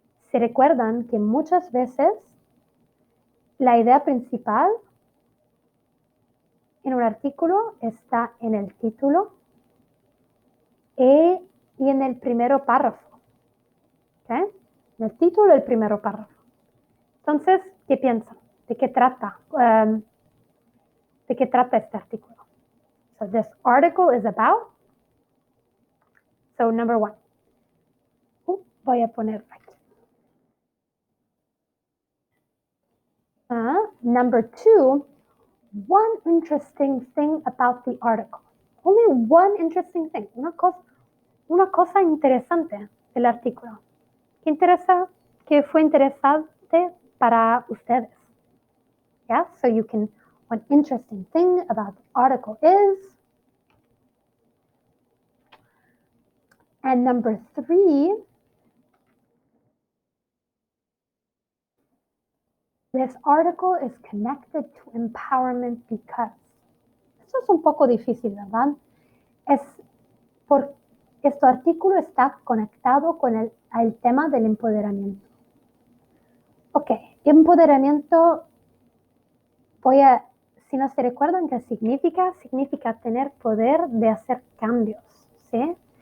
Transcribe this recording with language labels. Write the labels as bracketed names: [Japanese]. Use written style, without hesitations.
[Spanish] Se recuerdan que muchas veces la idea principal en un artículo está en el título y en el primer párrafo. ¿Okay? En el título y el primer párrafo. Entonces, ¿qué piensan? ¿De qué trata? ¿De qué trata este artículo? [English] So this article is about. So number 1. [Spanish] Voy a poner aquí. [English] Number 2, one interesting thing about the article. Only one interesting thing. [Spanish] Una cosa interesante del artículo. ¿Qué fue interesante para ustedes? [English] Yeah, so you can, one interesting thing about the article is. And number 3, this article is connected to empowerment because. [Spanish] Esto es un poco difícil, ¿verdad? Este artículo está conectado con el tema del empoderamiento. Ok, empoderamiento, si no se recuerdan qué significa tener poder de hacer cambios, ¿sí?